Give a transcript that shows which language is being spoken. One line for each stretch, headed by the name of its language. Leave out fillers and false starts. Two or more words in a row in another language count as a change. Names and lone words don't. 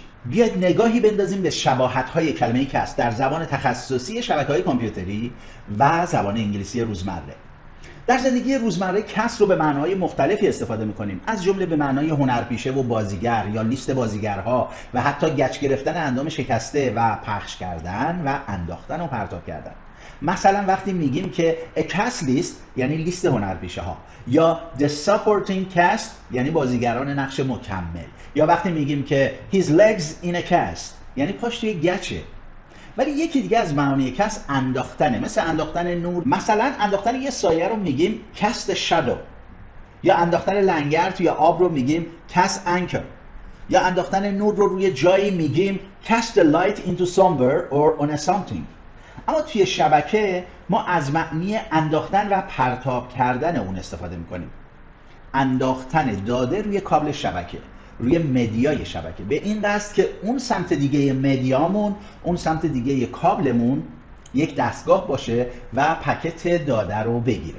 Persian: بیاید نگاهی بندازیم به شباهت‌های کلمه کست در زبان تخصصی شبکه‌های کامپیوتری و زبان انگلیسی روزمره. در زندگی روزمره کست رو به معناهای مختلفی استفاده می‌کنیم، از جمله به معنای هنرپیشه و بازیگر یا لیست بازیگرها و حتی گچ گرفتن اندام شکسته و پخش کردن و انداختن و پرتاب کردن. مثلا وقتی میگیم که
English: a cast list
Persian: یعنی لیست هنرپیشه ها، یا
English: the supporting cast
Persian: یعنی بازیگران نقش مکمل، یا وقتی میگیم که
English: his legs in a cast
Persian: یعنی پاش توی گچه. ولی یکی دیگه از معانی کست انداختنه، مثل انداختن نور. مثلا انداختن یه سایه رو میگیم
English: cast shadow،
Persian: یا انداختن لنگر توی آب رو میگیم
English: cast anchor،
Persian: یا انداختن نور رو روی جایی میگیم
English: cast the light into somewhere or on a something.
Persian: اما توی شبکه ما از معنی انداختن و پرتاب کردن اون استفاده میکنیم. انداختن داده روی کابل شبکه، روی مدیای شبکه، به این قصد که اون سمت دیگه مدیامون، اون سمت دیگه کابلمون یک دستگاه باشه و پکت داده رو بگیره.